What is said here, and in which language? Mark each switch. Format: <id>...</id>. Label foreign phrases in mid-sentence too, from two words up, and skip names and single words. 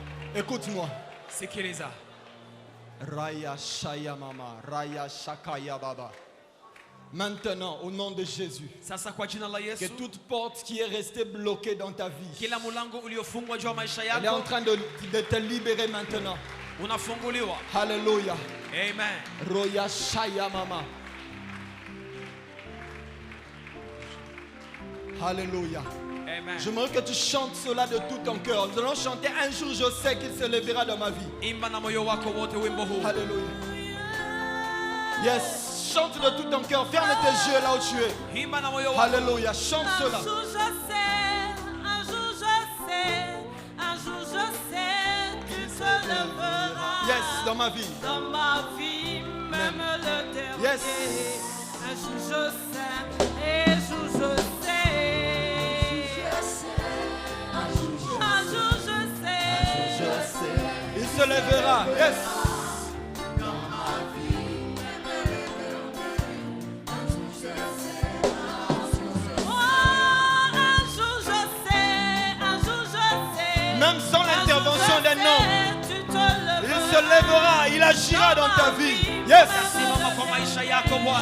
<fr>Écoute-moi.</fr> <sw>Sikiliza. Raya Shaya Mama, Raya Shakaya Baba.</sw> <fr>Maintenant, au nom de Jésus,</fr> <sw>Sasa kwa jina la</sw> <fr>que</fr> <sw>Yesu,</sw> <fr>toute porte qui est restée bloquée dans ta vie,</fr> <sw>kila mulango uliofungwa juu ya maisha</sw> <fr>elle est en</fr> <sw>yako</sw> <fr>train de te libérer maintenant.</fr> <sw>unafunguliwa.</sw> <fr>Alléluia. Amen. Roya Shaya Mama. Alléluia. Amen. J'aimerais que tu chantes cela de tout ton cœur. Nous allons chanter un jour, je sais qu'il se lèvera dans ma vie.</fr> <sw>Imba na moyo wako wote wimbo huu.</sw> <fr>Alléluia. Yes, chante de tout ton cœur. Ferme tes yeux là où tu es.</fr> <sw>Imba na moyo wako.</sw> <fr>Alléluia, chante Un cela. jour je sais, un jour je sais, un jour je sais, tu te lèveras. Yes, dans ma vie. Dans ma vie, même le dernier. Yes. Un jour je sais, et un jour je sais. Un jour je sais. Il se lèvera. Yes. Même sans l'intervention d'un homme, il se lèvera, il agira dans ta vie. Yes.</fr> <sw>Simama kwa maisha yako Bwana.</sw>